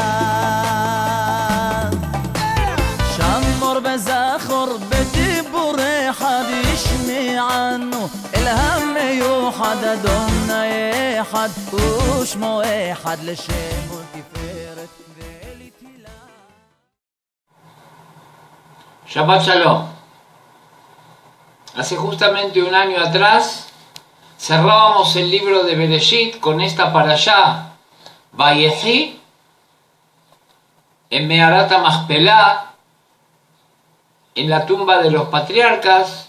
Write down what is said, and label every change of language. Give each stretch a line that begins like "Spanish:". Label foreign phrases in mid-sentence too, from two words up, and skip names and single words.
Hebrew: שמור בזכור בדיבור אחד ישמענו אלהם מיוחד אדוני אחד ושמו אחד לשם ולתפארת ולתהילה. שבת שלום.
Spanish: Hace justamente un año atrás cerrábamos el libro de Bereshit con esta parashá Vayehi en Meharat HaMachpelah, en la tumba de los patriarcas,